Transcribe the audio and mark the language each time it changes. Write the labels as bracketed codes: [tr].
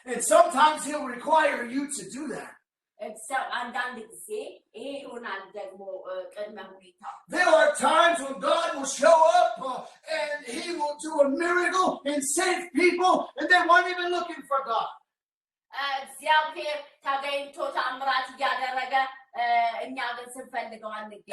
[en] And sometimes he'll require you to do that. [am] አንዳንድ ጊዜ ይሄ ይሆናል ደግሞ ቅድመ ሁኔታ። [en] There are times when God will show up and he will do a miracle and save people and they weren't even looking for God. [am] እግዚአብሔር ተገኝቶ ተአምራት እያደረገ እኛ ግን ስንፈልገው አንገኝ።